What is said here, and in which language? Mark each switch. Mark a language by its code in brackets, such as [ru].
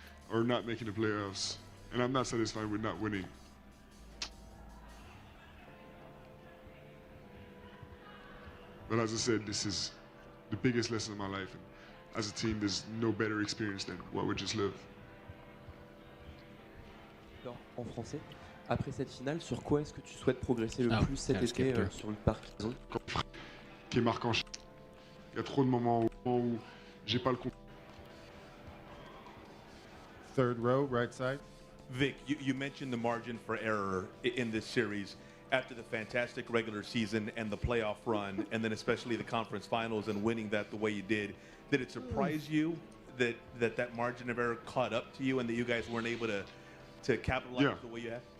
[en] Or not making the playoffs. And I'm not satisfied with not winning. But as I said, this is the biggest lesson of my life. And as a team, there's no better experience than what we just lived. [fr] En français, après cette finale, sur quoi est-ce que tu souhaites progresser le plus cet été sur le parc? Qui est marquant. Il y a trop de moments où j'ai pas le contrôle. [en] Third row, right side. Vic, you mentioned the margin for error in this series. After the fantastic regular season and the playoff run, and then especially the conference finals and winning that the way you did it surprise you that margin of error caught up to you, and that you guys weren't able to capitalize the way you had?